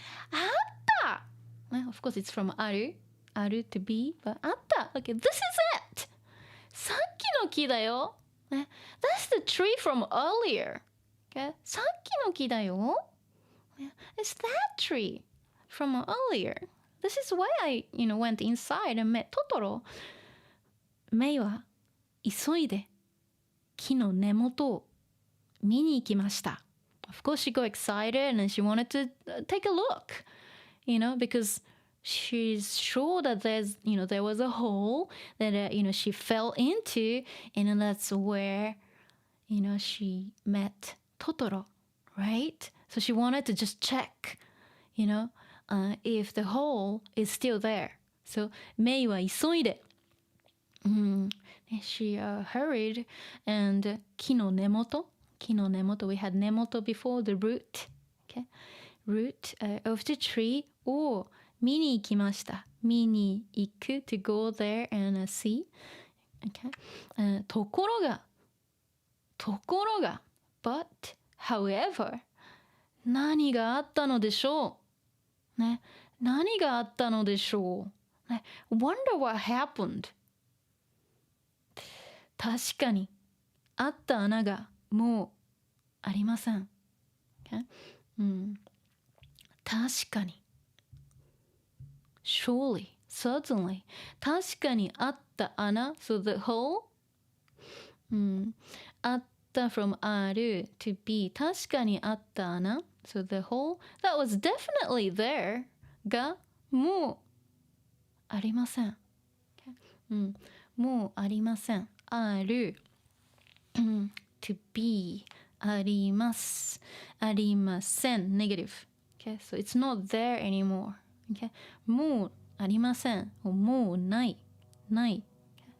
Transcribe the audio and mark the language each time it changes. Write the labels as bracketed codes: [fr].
[en] あった Of course it's from ある to be, but あった Okay, this is it! [ja] さっきの木だよ。 [en] That's the tree from earlier. Okay? [ja] さっきの木だよ。 [en] It's that tree from earlier. This is why I, went inside and met Totoro. [ja] メイは急いで木の根元を見に行きました。 [en] Of course, she got excited and she wanted to take a look, because she's sure that there was a hole that, she fell into, and that's where, she met Totoro, right? So she wanted to just check, if the hole is still there. So [ja] メイは急いで、 [en] she hurried and 木の根元 we had 根元 before the root, okay? Root of the tree [ja] を見に行きました。 [en] 見に行く to go there and see, okay? [ja] ところが but however 何があったのでしょうね、何があったのでしょう、ね、 [en] wonder what happened。 [ja] 確かにあった穴がもうありません、okay? 確かに surely, certainly 確かにあった穴 [en] so the hole、あった from ある to be 確かにあった穴 so the hole that was definitely there [ja] がもうありません、okay? もうありませんある、to be ありますありません negative、 okay? [en] So it's not there anymore、okay? [ja] もうありませんもうないない、okay?